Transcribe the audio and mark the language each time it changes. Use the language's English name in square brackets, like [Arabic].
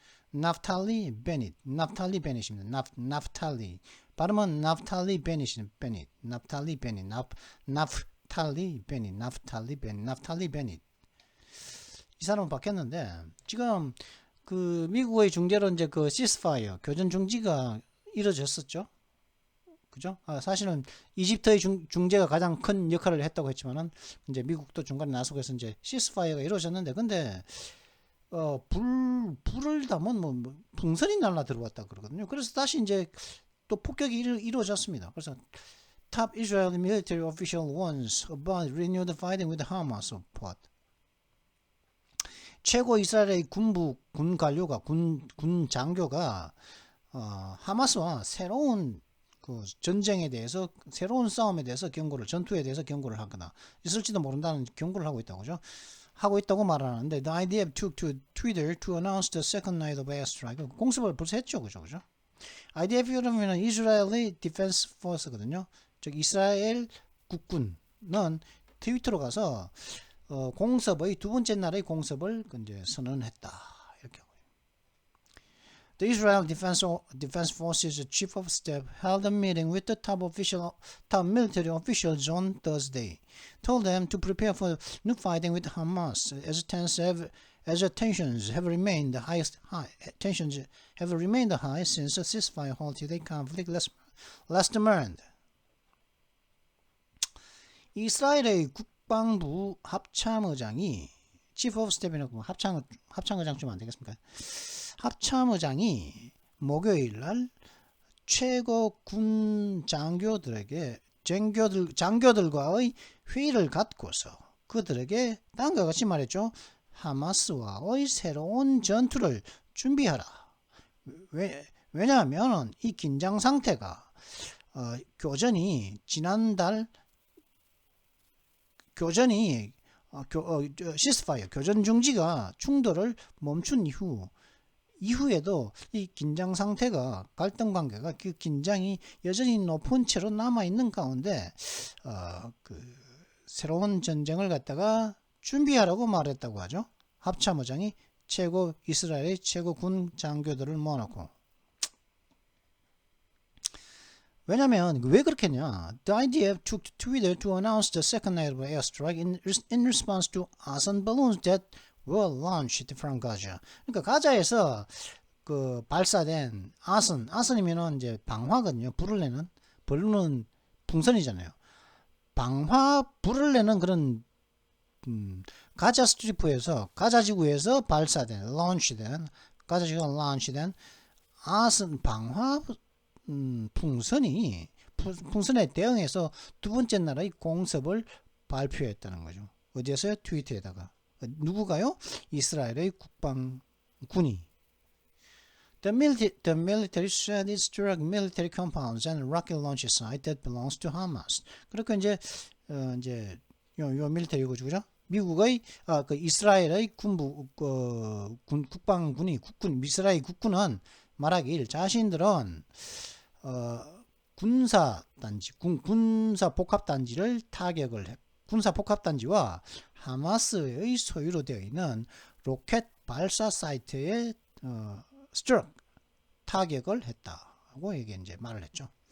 [Korean] 나프탈리 베닛입니다. 나프탈리 발음은 나프탈리 베닛 나프탈리 베닛 이 사람은 바뀌었는데 지금 그 미국의 중재로 이제 그 시스파이어 교전 중지가 이루어졌었죠. 그죠? 사실은 이집트의 중재가 가장 큰 역할을 했다고 했지만은 이제 미국도 중간에 나서서 이제 시스파이어가 이루어졌는데 근데 불을 담은 뭐 풍선이 날라 들어왔다 그러거든요. 그래서 다시 이제 또 폭격이 이루어졌습니다. 그래서 [English] Top Israeli military official warns about renewed fighting with Hamas support. [Korean] 최고 이스라엘의 군 관료가 군 장교가 하마스와 새로운 그 전쟁에 대해서 새로운 싸움에 대해서 전투에 대해서 경고를 하거나 있을지도 모른다는 경고를 하고 있다고 그죠? 하고 있다고 말하는데 [English] the IDF took to Twitter to announce the second night of airstrike. [Korean] 공습을 벌써 했죠, 그죠? IDF라면 이스라엘의 디펜스 포스거든요. 즉 이스라엘 국군은 트위터로 가서 공습의 두 번째 날의 공습을 이제 선언했다. 이렇게 하고. [English] The Israel Defense Forces Chief of Staff held a meeting with the top military officials on Thursday, told them to prepare for new fighting with Hamas as tensions have remained high since the ceasefire halted a conflict last month. [Korean] 이스라엘의 국방부 합참의장이 Chief of Staff이라고 합참의장 좀 안 되겠습니까? 합참의장이 목요일 날 최고 군 장교들과의 회의를 갖고서 그들에게 다음과 같이 말했죠. 하마스와의 새로운 전투를 준비하라. 왜냐하면 이 긴장 상태가 교전이 시스파이어 교전 중지가 충돌을 멈춘 이후에도 이 긴장 상태가 갈등 관계가 그 긴장이 여전히 높은 채로 남아 있는 가운데 새로운 전쟁을 갖다가 준비하라고 말했다고 하죠. 합참의장이 이스라엘의 최고 군 장교들을 모아놓고. 왜냐면 왜 그렇겠냐? [English] The IDF took to Twitter to announce the second night of airstrike in response to arson balloons that were launched from Gaza. [Korean] 그러니까 가자에서 그 발사된 아선이면은 이제 방화거든요. 불은 풍선이잖아요. 불을 내는 그런 가자 스트리프에서 가자 지구에서 발사된 가자 지구가 런치된 방화 풍선에 대응해서 두 번째 나라의 공습을 발표했다는 거죠. 어디에서요? 트위터에다가. 누구가요? 이스라엘의 국방군이. [English] The military said it struck military compounds and rocket launch site that belongs to Hamas. [Korean] 그러니까 이제 요 밀리터리고 그죠? 미국의 그 이스라엘의 국방군이 이스라엘 국군은 말하길 자신들은 군사 복합단지를 군사 복합단지와 하마스의 소유로 되어 있는 로켓 발사 사이트에 타격을 했다고 이게 이제 말을 했죠.